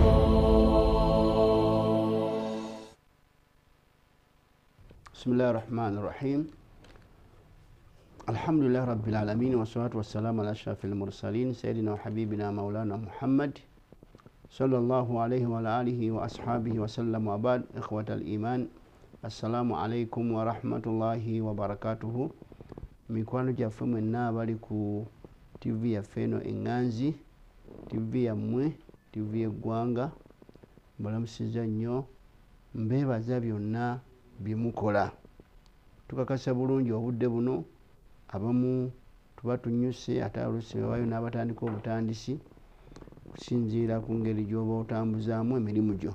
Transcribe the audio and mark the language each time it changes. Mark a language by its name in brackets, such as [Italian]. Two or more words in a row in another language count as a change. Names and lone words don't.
[Arabic] بسم الله الرحمن الرحيم الحمد لله رب العالمين والصلاة والسلام على أشرف المرسلين سيدنا وحبيبنا مولانا محمد صلى الله عليه وعلى آله وأصحابه وسلم وبعد إخوة الإيمان السلام عليكم ورحمة الله وبركاته [Ganda] mikwano gyaffe mwenna abali ku TV yaffe eno Enganzi, TV yammwe, TV eggwanga, mbalamusiza nnyo, mbeebaza byonna bye mukola. Tukakasa bulungi obudde buno, abamu tuba tunyuse ate oluusi bawaayo n'abatandika obutandisi kusinziira ku ngeri gy'oba otambuzaamu emirimu gyo.